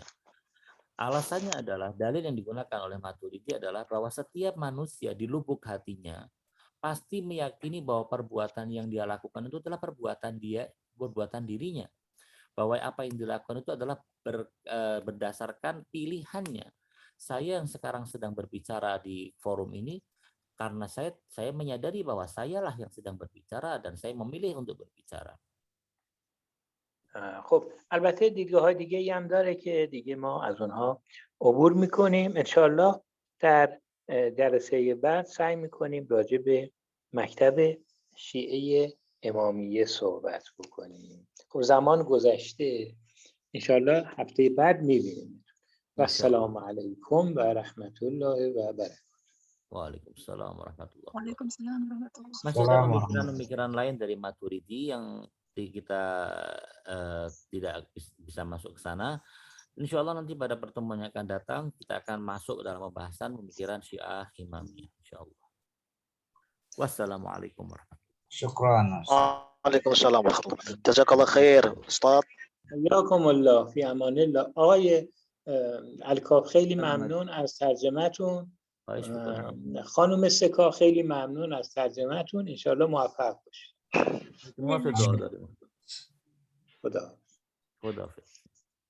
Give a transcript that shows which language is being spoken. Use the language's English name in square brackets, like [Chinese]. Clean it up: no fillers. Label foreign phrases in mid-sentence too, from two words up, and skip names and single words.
[Indonesian] Alasannya adalah dalil yang digunakan oleh Maturidi adalah bahwa setiap manusia di lubuk hatinya pasti meyakini bahwa perbuatan yang dia lakukan itu adalah perbuatan dirinya. Bahwa apa yang dilakukan itu adalah berdasarkan pilihannya. Saya yang sekarang sedang berbicara di forum ini karena saya menyadari bahwa sayalah yang sedang berbicara dan saya memilih untuk berbicara. [Persian] خب البته دیدگاه‌های دیگه‌ای هم داره که دیگه ما از اونها عبور می‌کنیم. انشالله در جلسه بعد سعی می‌کنیم راجع به مکتب شیعه امامیه صحبت بکنیم. خب زمان گذشته، انشالله هفته بعد می‌بینیم. [Arabic] و السلام علیکم و رحمت الله و برکاته. وعليكم السلام ورحمة الله وبركاته. وعليكم السلام ورحمة الله [Indonesian] Masih ada pemikiran-pemikiran lain dari Maturidi yang kita tidak bisa masuk ke sana. [Arabic] إن شاء الله [Indonesian] nanti pada pertemuan yang akan datang kita akan masuk dalam pembahasan pemikiran Syiah Imamiyah. [Arabic] إن شاء الله. والسلام عليكم ورحمة الله وبركاته. Syukran. وعليكم السلام ورحمة الله وبركاته. جزاك الله خير, Ustaz. حیاکم الله فی امان الله. [Persian] آقای الکاف خیلی ممنون از ترجمه‌تون. خانم سکا خیلی ممنون از ترجمه‌تون. انشالله موفق باشید. [Indonesian] Semua sudah. [Persian] خدا. خداحافظ.